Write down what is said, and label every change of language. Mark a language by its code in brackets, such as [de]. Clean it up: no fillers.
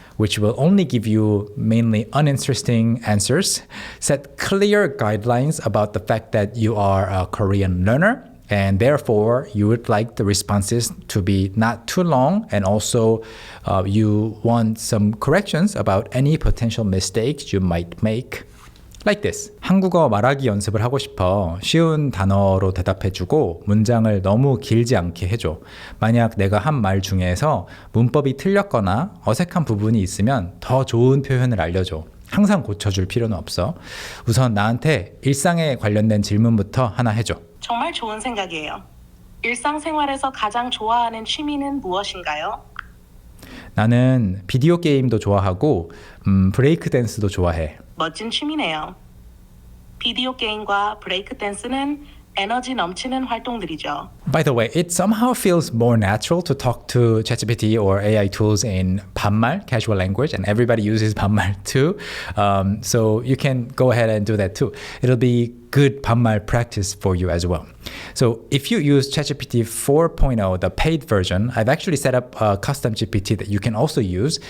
[en] Which will only give you mainly uninteresting answers, set clear guidelines about the fact that you are a Korean learner, and therefore you would like the responses to be not too long, and also you want some corrections about any potential mistakes you might make. Like this. [ko] 한국어 말하기 연습을 하고 싶어. 쉬운 단어로 대답해주고 문장을 너무 길지 않게 해줘. 만약 내가 한 말 중에서 문법이 틀렸거나 어색한 부분이 있으면 더 좋은 표현을 알려줘. 항상 고쳐줄 필요는 없어. 우선 나한테 일상에 관련된 질문부터 하나 해줘. 정말 좋은 생각이에요. 일상생활에서 가장 좋아하는 취미는 무엇인가요? 나는 비디오 게임도 좋아하고 브레이크 댄스도 좋아해. 멋진 취미네요. 비디오 게임과 브레이크 댄스는 에너지 넘치는 활동들이죠. [en] By the way, it somehow feels more natural to talk to ChatGPT or AI tools in 반말, casual language, and everybody uses 반말 too. So you can go ahead and do that too. It'll be good 반말 practice for you as well. So if you use ChatGPT 4.0, the paid version, I've actually set up a custom GPT that you can also use.